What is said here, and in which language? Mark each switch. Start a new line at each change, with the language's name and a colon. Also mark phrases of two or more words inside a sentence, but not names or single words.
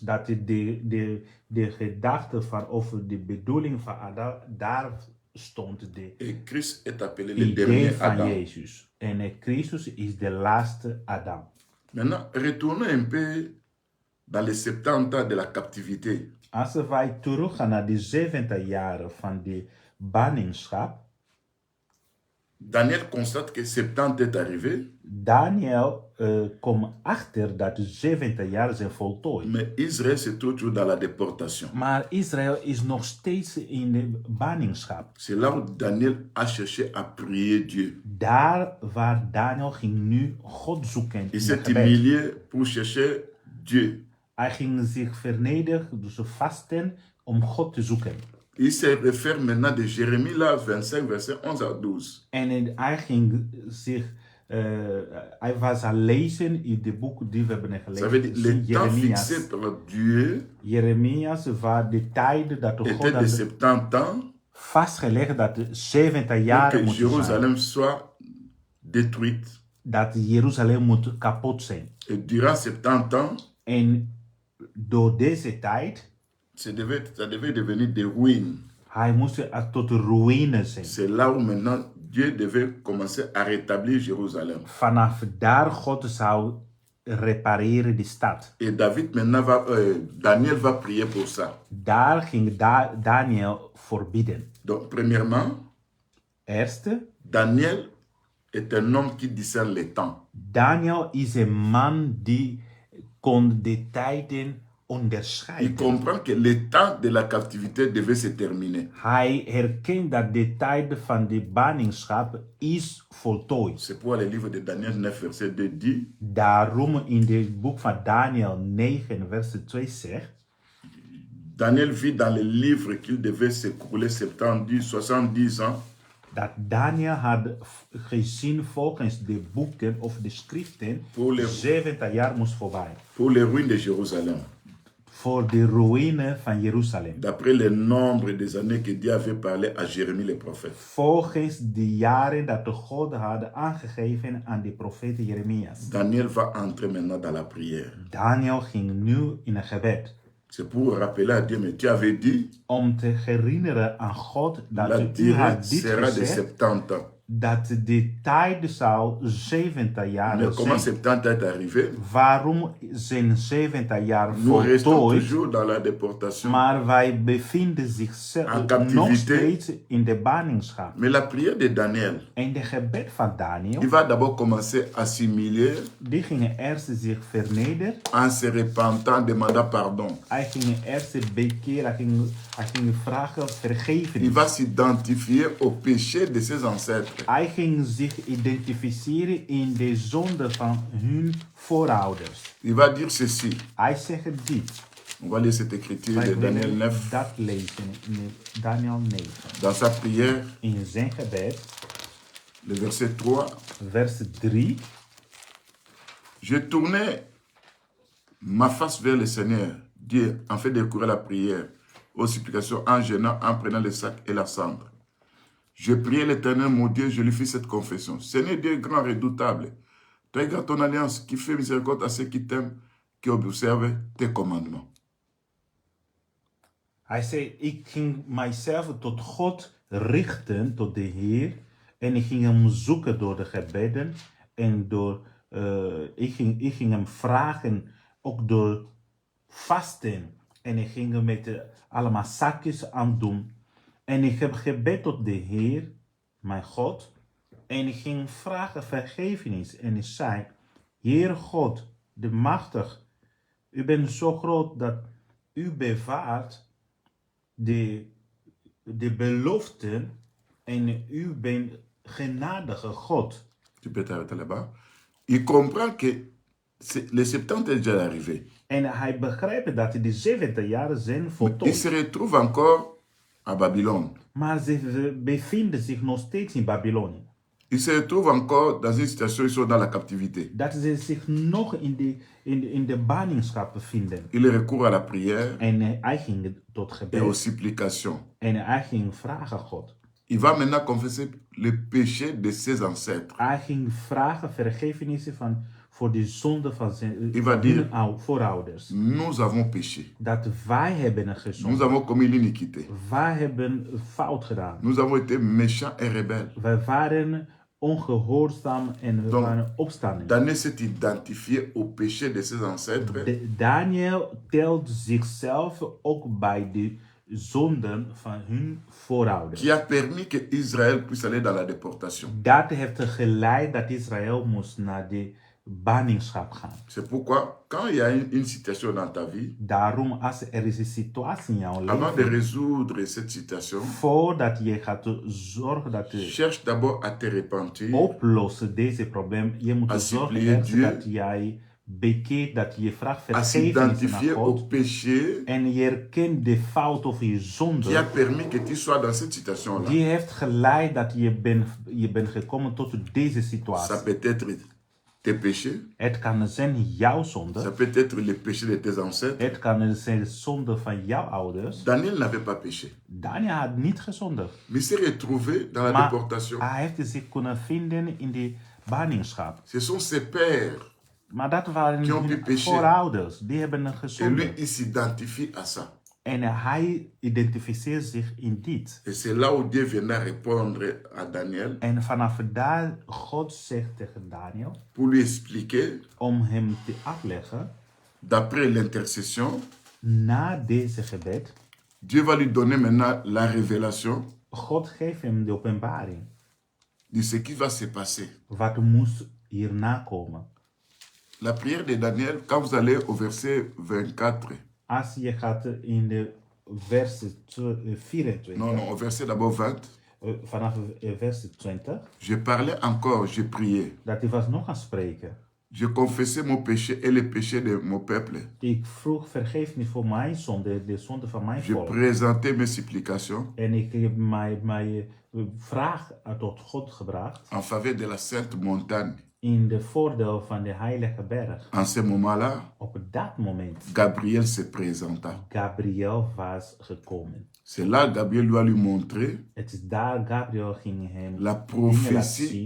Dutch: dat de gedachte van, of de bedoeling van Adam, daar stond de
French: Et Christ est appelé le
Dutch: idee
French: dernier
Dutch: van
French: Adam.
Dutch: Jezus. En Christus is de laatste Adam.
French: Maintenant, retournons un peu dans les 70 ans de la captivité.
Dutch: Als wij teruggaan naar de 70 jaren van de ballingschap,
French: Daniel constate que 70 est arrivé,
Dutch: Daniel komt achter dat de 70 jaar zijn voltooid.
French: mais Israël se trouve toujours dans la déportation.
Dutch: Maar Israël is nog steeds in de ballingschap.
French: C'est là où Daniel a cherché à prier Dieu.
Dutch: Daar waar Daniel ging nu God zoeken.
French: Il
Dutch: in
French: s'est
Dutch: het gebed.
French: humilié pour chercher Dieu.
Dutch: Hij ging zich vernederen, dus vasten om God te zoeken.
French: Il se réfère maintenant de Jérémie là, 25, verset 11 à 12.
Dutch: En hij ging zich, hij was aan lezen in de boek die we hebben
French: Ça veut dire
Dutch: gelezen.
French: le temps fixé par Dieu
Dutch: Jeremias waar de tijden dat de God
French: était de
Dutch: had
French: 70 ans
Dutch: vastgelegd dat de 70
French: pour
Dutch: jaren
French: que
Dutch: moeten zijn.
French: Jérusalem soit détruite.
Dutch: Dat Jeruzalem moet kapot zijn.
French: Et durant 70 ans,
Dutch: En door deze tijd,
French: ça devait devenir des ruines.
Dutch: hij moest tot ruïne zijn.
French: C'est là où maintenant Dieu devait commencer à rétablir Jérusalem.
Dutch: Vanaf daar God zou repareren die stad.
French: Et David maintenant Daniel va prier pour ça.
Dutch: Daar ging Daniel voor bidden.
French: Donc, premièrement,
Dutch: Eerste,
French: Daniel est un homme qui discerne les temps.
Dutch: Daniel is een man die kon de tijden
French: Il
Dutch: onderscheiden.
French: comprend que le temps de la captivité devait se terminer.
Dutch: Hij herkent dat de tijd van de ballingschap is voltooid.
French: C'est pourquoi le livre de Daniel 9, verset 2 dit,
Dutch: Daarom in het boek van Daniel 9, vers 2 zegt,
French: Daniel vit dans le livre qu'il devait s'écouler 70 ans.
Dutch: dat Daniel had gezien volgens de boeken of de schriften, Voor de- 70 jaar moest voorbij.
French: Pour les ruines de Jérusalem.
Dutch: Voor de ruïne van Jeruzalem.
French: D'après le nombre des années que Dieu avait parlé à Jérémie le prophète.
Dutch: Volgens de jaren dat de God had aangegeven aan de profeet Jeremias.
French: Daniel va entrer maintenant dans la prière.
Dutch: Daniel ging nu in een gebed.
French: C'est pour rappeler à Dieu, mais tu avais dit,
Dutch: Om te herinneren aan God
French: la
Dutch: dat u
French: durée
Dutch: had dit
French: sera de
Dutch: gezegd.
French: 70 ans.
Dutch: Dat de tijd zou 70 jaar
French: Mais comment
Dutch: zijn.
French: 70 ans est arrivé?
Dutch: Waarom zijn 70 jaar
French: Nous restons
Dutch: voltooid?
French: toujours dans la déportation.
Dutch: Maar wij bevinden zich
French: En captivité.
Dutch: nog steeds in de ballingschap.
French: Mais la prière de Daniel,
Dutch: En de gebed van Daniel,
French: il va d'abord commencer à s'humilier
Dutch: die gingen eerst zich vernederen.
French: en se repentant, demandant pardon.
Dutch: Hij ging eerst bekeren, hij ging vragen
French: Il
Dutch: vergeven.
French: va s'identifier au péché de ses ancêtres.
Dutch: Hij ging zich identificeren in de zonde van hun voorouders.
French: Il va dire ceci.
Dutch: Hij zegt dit.
French: On va lire cette écriture
Dutch: Wij
French: de Daniel
Dutch: willen 9. dat lezen in Daniel 9.
French: Dans sa prière,
Dutch: In zijn gebed,
French: le verset 3.
Dutch: vers 3.
French: Je tournais ma face vers le Seigneur, Dieu, en fait de recourir à la prière, aux supplications, en jeûnant, en prenant le sac et la cendre. Je priais l'Éternel, mon Dieu, je lui fis cette confession. Seigneur Dieu grand, redoutable, tu gardes ton alliance, qui fait miséricorde à ceux qui t'aiment, qui observent tes commandements.
Dutch: Hij zei, ik ging mijzelf tot God richten, tot de Heer. En ik ging hem zoeken door de gebeden. En door, ik ging hem vragen, ook door vasten. En ik ging hem met allemaal zakjes aan doen. En ik heb gebed tot de Heer, mijn God. En ik ging vragen vergevenis. En ik zei, Heer God, de machtig, u bent zo groot dat u bewaart de beloften en u bent genadige God.
French: Tu peux t'arrêter là-bas. Il comprend que les 70 est déjà arrivé.
Dutch: En hij begrijpt dat de 70 jaren zijn
French: Il
Dutch: voltooid.
French: se retrouve encore à Babylone.
Dutch: Maar ze bevinden zich nog steeds in Babylonië.
French: Il se retrouve encore dans une situation, ils sont dans la captivité.
Dutch: Dat ze zich nog in de ballingschap bevinden.
French: Il recourt à la prière
Dutch: En hij ging tot
French: et aux
Dutch: gebed.
French: supplications.
Dutch: En hij ging vragen God.
French: Il va maintenant confesser le péché de ses ancêtres.
Dutch: Hij ging vragen vergevenissen voor de zonde van zijn
French: Il va
Dutch: van
French: dire,
Dutch: hun voorouders.
French: nous avons péché.
Dutch: Dat wij hebben
French: Nous
Dutch: gezondigd.
French: avons commis l'iniquité.
Dutch: Wij hebben fout gedaan.
French: Nous avons été méchants et rebelles.
Dutch: Wij waren ongehoorzaam en we
French: Donc,
Dutch: waren opstanding.
French: Daniel s'est identifié au péché de ses ancêtres
Dutch: Daniel telt zichzelf ook bij de zonden van hun voorouders.
French: qui a permis que Israël puisse aller dans la déportation.
Dutch: Dat heeft geleid dat Israël moest naar de ballingschap gaan.
French: C'est pourquoi, quand il y a une situation dans ta vie,
Dutch: Daarom, als er is een situatie in jouw
French: avant de
Dutch: leven,
French: résoudre cette situation,
Dutch: voordat je gaat zorgen dat je
French: cherche d'abord à te repentir,
Dutch: oplossen deze probleem, je moet
French: à
Dutch: zorgen
French: supplier
Dutch: eerst
French: Dieu,
Dutch: dat jij bekeert, dat je vraagt
French: à
Dutch: vergevenis naar
French: s'identifier au
Dutch: God.
French: péché
Dutch: En je erkent de fout of je
French: qui a
Dutch: zonde.
French: permis que tu sois dans cette situation-là.
Dutch: Die heeft geleid dat je bent gekomen tot deze
French: Ça
Dutch: situatie.
French: peut être tes péchés,
Dutch: Het kan zijn jouw
French: ça
Dutch: zonde.
French: peut être les péchés de tes ancêtres.
Dutch: Het kan zijn zonde van jouw ouders.
French: Daniel n'avait pas péché,
Dutch: Daniel had niet gezondigd.
French: mais il s'est retrouvé dans la
Dutch: Maar
French: déportation.
Dutch: hij heeft zich kunnen vinden in de ballingschap.
French: Ce sont ses pères,
Dutch: Maar dat waren
French: Die ont pu
Dutch: hun
French: péché.
Dutch: voorouders. Die hebben
French: et lui,
Dutch: gezondigd.
French: il s'identifie à ça.
Dutch: En hij identificeert zich in dit.
French: Et c'est là où Dieu viendra répondre à Daniel
Dutch: En vanaf daar God zegt tegen Daniel
French: pour lui expliquer,
Dutch: om hem te uitleggen,
French: d'après l'intercession,
Dutch: na deze gebed,
French: Dieu va lui donner maintenant la révélation
Dutch: God geeft hem de openbaring.
French: de ce qui va se passer.
Dutch: Wat moest hierna komen.
French: La prière de Daniel, quand vous allez au verset 24,
Dutch: Als je gaat in de vers 24,
French: non, au verset d'abord 20,
Dutch: vanaf vers 20,
French: je parlais encore, je priais.
Dutch: dat hij was nog aan het spreken.
French: Je confessais mon péché et le péché de mon peuple.
Dutch: Ik vroeg vergeefnis voor mijn zonde, de zonde van mijn
French: Je
Dutch: volk.
French: présentais mes supplications
Dutch: En ik heb mijn vraag tot God gebracht
French: en faveur de la sainte montagne.
Dutch: in de voordeel van de heilige berg.
French: En ce moment-là,
Dutch: Op dat moment,
French: Gabriel se présenta.
Dutch: Gabriel was gekomen.
French: C'est là Gabriel doit lui montrer
Dutch: Het is daar Gabriel ging hem
French: la
Dutch: dingen laten
French: prophétie
Dutch: zien.